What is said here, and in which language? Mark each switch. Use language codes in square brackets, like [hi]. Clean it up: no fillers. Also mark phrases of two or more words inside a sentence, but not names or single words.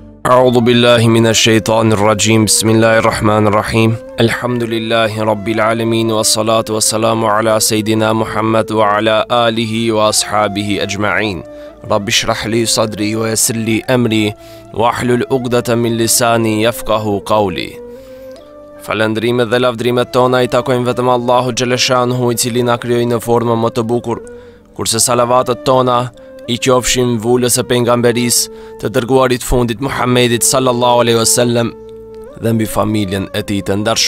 [ar] أعوذ بالله من الشيطان الرجيم بسم الله الرحمن الرحيم الحمد لله رب العالمين والصلاة والسلام على سيدنا محمد وعلى آله وأصحابه أجمعين رب اشرح لي صدري ويسر لي أمري واحلل عقدة من لساني يفقهوا قولي. [sq] Falëndrimet dhe lavdrimet tona I takojnë vetëm Allahu Xheleshanhu I cili na krijoi në formë më të bukur, kurse salavatet tona I qofshin vulës e pejgamberisë të dërguarit fundit Muhammedit [ar] صلى الله عليه وسلم [sq] dhe mbi familjen e tij të ndershme.